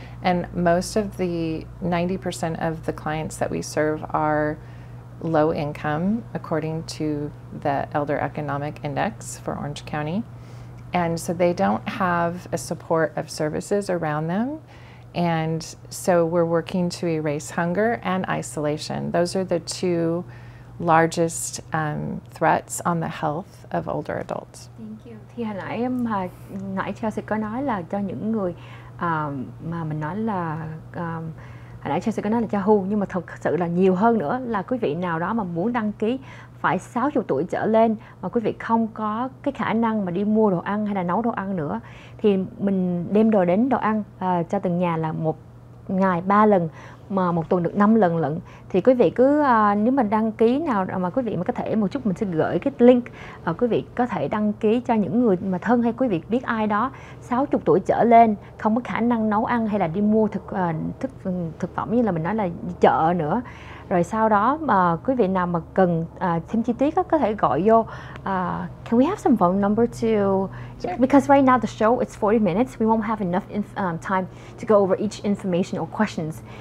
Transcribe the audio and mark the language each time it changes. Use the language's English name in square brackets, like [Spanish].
[English] And most of 90% of the clients that we serve are low income, according to the Elder Economic Index for Orange County. And so they don't have a support of services around them. And so we're working to erase hunger and isolation. Those are the 2 largest threats on the health of older adults. Thank you. [Vietnamese] Thì hồi nãy Chelsea có nói là cho những người mà mình nói là hồi nãy Chelsea có nói là cho hưu, nhưng mà thật sự là nhiều hơn nữa là quý vị nào đó mà muốn đăng ký phải 60 tuổi trở lên mà quý vị không có cái khả năng mà đi mua đồ ăn hay là nấu đồ ăn nữa, thì mình đem đồ ăn cho từng nhà là một ngày 3 lần, mà một tuần được 5 lần lận. Thì quý vị cứ nếu mà đăng ký nào mà quý vị mà có thể một chút, mình sẽ gửi cái link, quý vị có thể đăng ký cho những người mà thân hay quý vị biết ai đó 60 tuổi trở lên không có khả năng nấu ăn hay là đi mua thực phẩm như là mình nói là chợ nữa. Rồi sau đó mà quý vị nào mà cần thêm chi tiết có thể gọi vô. [English] Can we have some phone number to? Sure. Because right now the show it's 40 minutes. We won't have enough time to go over each information or questions.